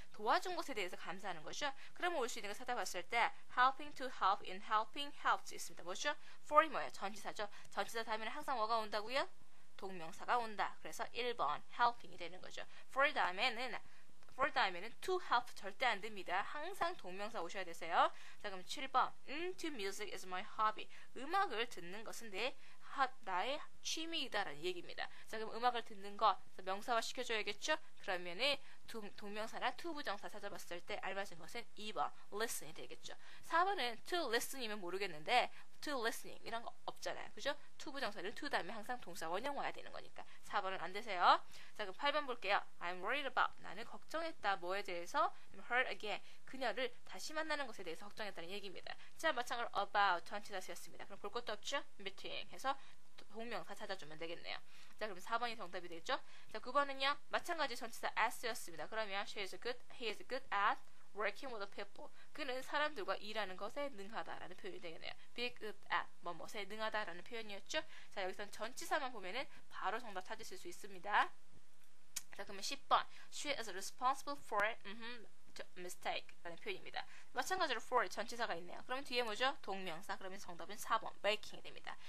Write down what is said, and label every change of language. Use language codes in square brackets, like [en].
[ko] 도와준 것에 대해서 감사하는 거죠. 그러면 올 수 있는 거 찾아봤을 때 helping to help in helping helps 있습니다. 뭐죠? for이 뭐예요? 전치사죠. 전치사 다음에는 항상 뭐가 온다고요? 동명사가 온다. 그래서 1번 helping이 되는 거죠. for 다음에는 to help 절대 안 됩니다. 항상 동명사 오셔야 되세요. 자, 그럼 7번 [en] to music is my hobby. [ko] 음악을 듣는 것은 나의 취미이다라는 얘기입니다. 자, 그럼 음악을 듣는 거 명사화 시켜줘야겠죠? 그러면은 동명사나 to 부정사 찾아봤을 때 알맞은 것은 2번 listen이 되겠죠. 4번은 to listen이면 모르겠는데 to listening 이런 거 없잖아요. 그죠? to 부정사를 to 다음에 항상 동사 원형 와야 되는 거니까 4번은 안 되세요. 자, 그럼 8번 볼게요. [en] I'm worried about. [ko] 나는 걱정했다. 뭐에 대해서? hurt again. 그녀를 다시 만나는 것에 대해서 걱정했다는 얘기입니다. 자, 마찬가지로 about 전치사 쓰였습니다. 그럼 볼 것도 없죠? meeting 해서 동명사 찾아주면 되겠네요. 자, 그럼 4번이 정답이 되겠죠? 자, 9번은요. 마찬가지 전치사 as였습니다. [en] 그러면 he is good at working with people. [ko] 그는 사람들과 일하는 것에 능하다라는 표현이 되겠네요. be good at 뭐뭐에 능하다라는 표현이었죠? 자, 여기서 전치사만 보면은 바로 정답 찾으실 수 있습니다. 자, 그러면 10번 [en] she is responsible for mistake [ko] 라는 표현입니다. 마찬가지로 for 전치사가 있네요. 그러면 뒤에 뭐죠? 동명사. 그러면 정답은 4번 making이 됩니다.